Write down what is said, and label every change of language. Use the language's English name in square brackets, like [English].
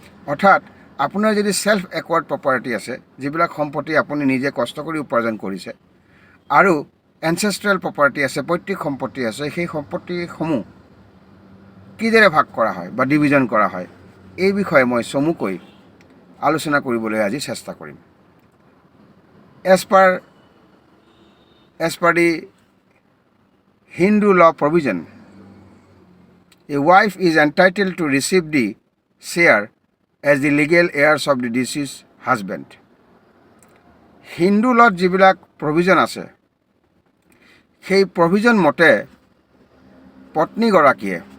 [Assamese] অৰ্থাৎ আপোনাৰ যদি ছেল্ফ একোৱাৰ্ড প্ৰপাৰ্টি আছে, যিবিলাক সম্পত্তি আপুনি নিজে কষ্ট কৰি উপাৰ্জন কৰিছে, আৰু এনচেষ্ট্ৰেল প্ৰপাৰ্টি আছে, পৈতৃক সম্পত্তি আছে, সেই সম্পত্তিসমূহ কিদৰে ভাগ কৰা হয় বা ডিভিজন কৰা হয়, এই বিষয়ে মই চমুকৈ আলোচনা কৰিবলৈ আজি চেষ্টা কৰিম। [English] As per the Hindu law provision, a wife is entitled to receive the share as the legal heirs of the deceased husband. [Assamese] Hindu লত যিবিলাক প্ৰভিজন আছে, সেই প্ৰভিজন মতে পত্নীগৰাকীয়ে